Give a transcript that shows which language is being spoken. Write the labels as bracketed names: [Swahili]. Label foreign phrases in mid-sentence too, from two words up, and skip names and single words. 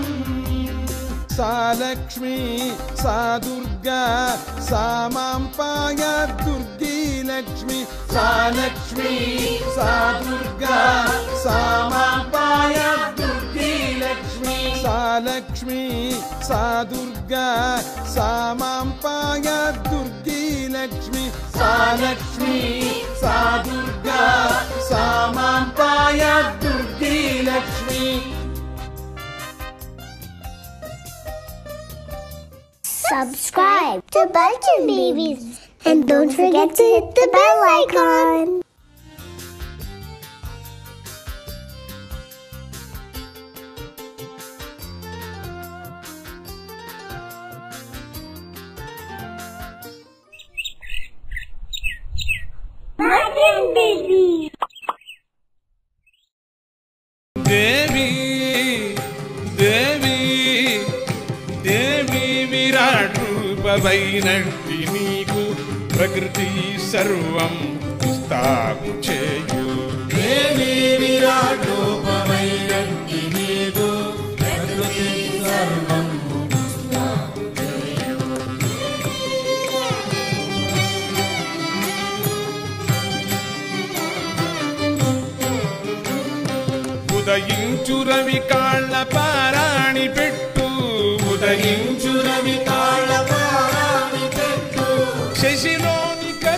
[Sanskrit] सा लक्ष्मी सा दुर्गा सा मां पायात् दुर्गी लक्ष्मी सा लक्ष्मी सा दुर्गा सा मां पायात् दुर्गी लक्ष्मी सा लक्ष्मी सा दुर्गा सा मां पायात् दुर्गी लक्ष्मी सा लक्ष्मी सा दुर्गा सा मां पायात् दुर्गी लक्ष्मी [English] Subscribe to Bulletin Babies and don't forget to hit the bell icon. Bulletin Babies. [Telugu] దేవీ దేవీ దేవీ విరాట రూపవైనట్టి నీకు ప్రకృతి సర్వం స్థాపు చేయు దేవీ విరాట రూపవైనట్టి నీకు ప్రకృతి సర్వం స్థాపు చేయు ఉదయించు రవి కాళ్ళ పారాణి పెట్టు ఉదయించు రవి కాళ్ళ పారాణి పెట్టు శశిలోని